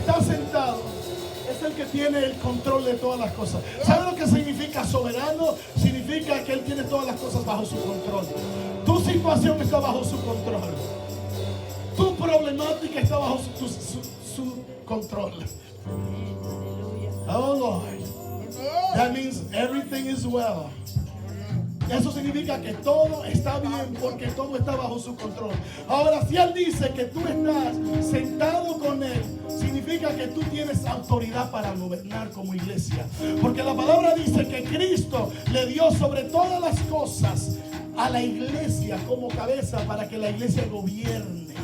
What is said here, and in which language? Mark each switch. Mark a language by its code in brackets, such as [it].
[es] está sentado es el que tiene el control de todas las cosas. ¿Sabe lo que significa soberano? Significa que Él tiene todas las cosas bajo su control. Tu situación está bajo su control. Tu problemática está bajo su control. [en] Oh Lord. That means everything is well. [es] Eso significa que todo está bien porque todo está bajo su control. Ahora, si Él dice que tú estás sentado con Él, significa que tú tienes autoridad para gobernar como iglesia. Porque la palabra dice que Cristo le dio sobre todas las cosas a la iglesia como cabeza para que la iglesia gobierne.